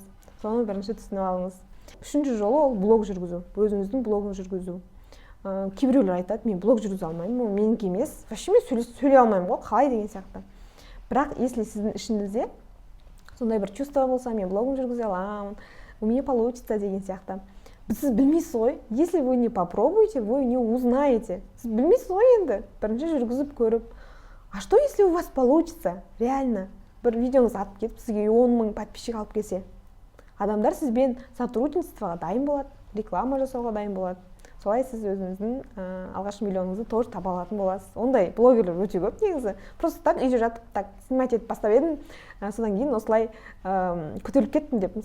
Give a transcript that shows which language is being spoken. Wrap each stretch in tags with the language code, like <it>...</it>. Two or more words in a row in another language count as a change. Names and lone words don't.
<kk>Соны бірінші түсініп алыңыз. Үшінші жолы ол блог жүргізу. Өзіңіздің блогын жүргізу. Кейбіреулер айтады, мен блог жүргізе алмаймын, ол менікі емес. Вообще мен сөйлей алмаймын ғой, қалай деген сияқты. Бірақ если сіздің ішіңізде сондай бір чувство болса, мен блогын жүргізе аламын,</kk> <ru>у меня получится</ru> <kk>деген сияқты. Сіз білмейсіз ғой,</kk> <ru>если вы не попробуете, вы не узнаете.</ru> <kk>Сіз білмейсіз ғой енді, бірінші жүргізіп көріп.</kk> <ru>А что если у вас получится? Реально,</ru> <kk>бір видеоңыз атып кетіп, сізге 10 мың подписчик алып келсе. Адамдар сізбен сотрудничествоға дайын болады, реклама жасауға дайын болады. Солай сіз өзіңіздің алғашқы миллионыңызды тоже таба алатын боласыз. Ондай блогерлер өте көп негізі.</kk> <ru>Просто так</ru> <kk>үйде жатып,</kk> <ru>так снимать</ru> <kk>етіп бастап едім, содан кейін осылай көтеріліп кеттім деп.</kk>